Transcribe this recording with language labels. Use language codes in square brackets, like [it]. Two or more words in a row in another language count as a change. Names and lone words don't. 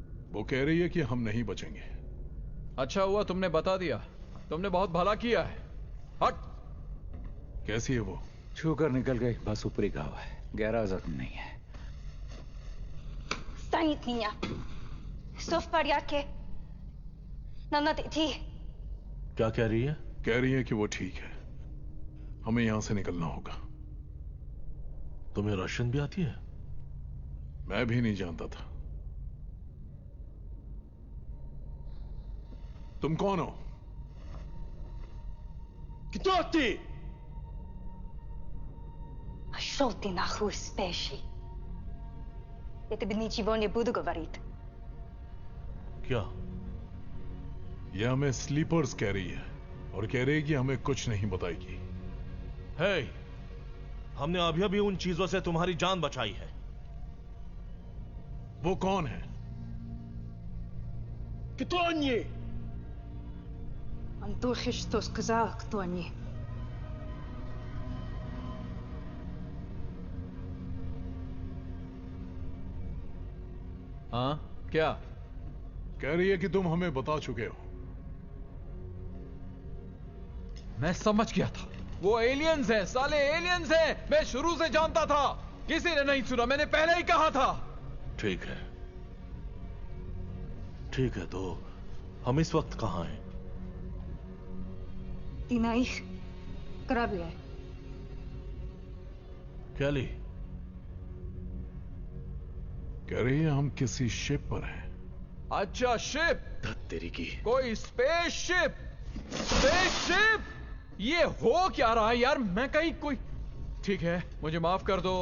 [hi] वो कह रही है कि हम नहीं बचेंगे। अच्छा हुआ तुमने बता दिया, तुमने बहुत भला किया है। हट। कैसी है वो? छू कर निकल गई, बस ऊपरी घाव है, गहरा जख्म नहीं है। [ru] Stanitnia. Что в порядке? Нам надо идти. [hi] क्या कह रही है? कह रही है कि वो ठीक है, हमें यहां से निकलना होगा। तुम्हें रशियन भी आती है? मैं भी नहीं जानता था। तुम कौन हो? [ru] Кто ты? Пошел ты нахуй, спящий. Я тебе ничего не буду говорить. [hi] क्या? यह हमें स्लीपर्स कह रही है और कह रही है कि हमें कुछ नहीं बताएगी। हे, हमने अभी अभी उन चीजों से तुम्हारी जान बचाई है। वो कौन है? [ru] Кто они? Он только что сказал, кто они. [hi] हाँ क्या? कह रही है कि तुम हमें बता चुके हो। मैं समझ गया था, वो एलियंस हैं, साले एलियंस हैं। मैं शुरू से जानता था, किसी ने नहीं सुना, मैंने पहले ही कहा था। ठीक है, ठीक है, तो हम इस वक्त कहां हैं? [ru] Ты на их корабле. [hi] कैली? कह रही है हम किसी शिप पर हैं। अच्छा, शिप? धत तेरी की। कोई स्पेसशिप? स्पेसशिप? ये हो क्या रहा है यार? मैं कहीं कोई... ठीक है, मुझे माफ कर दो।